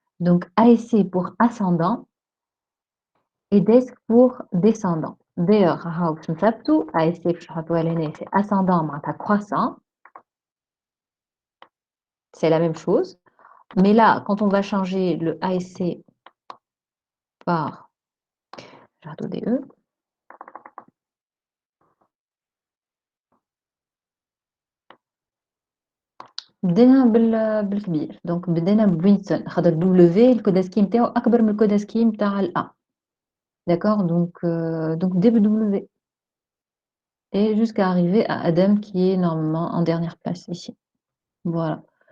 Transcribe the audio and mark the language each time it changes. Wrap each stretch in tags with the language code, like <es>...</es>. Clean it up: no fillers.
<fr>Donc ASC pour ascendant et desk pour descendant.</fr> <ar>D'ailleurs, باش نثبتوا ASC باش نحطوها لهنا c'est ascendant معناتها croissant.</ar> <fr>C'est la même chose. Mais là, quand on va changer le ASC par DE,</fr> <ar>بدينا بالكبير. Donc بدينا بوينسون خاطر W الكود سكيم نتاعو أكبر من الكود سكيم نتاع الA.</ar> <fr>D'accord? Donc DW. Et jusqu'à arriver à Adam qui est normalement en dernière place ici. Voilà.</fr>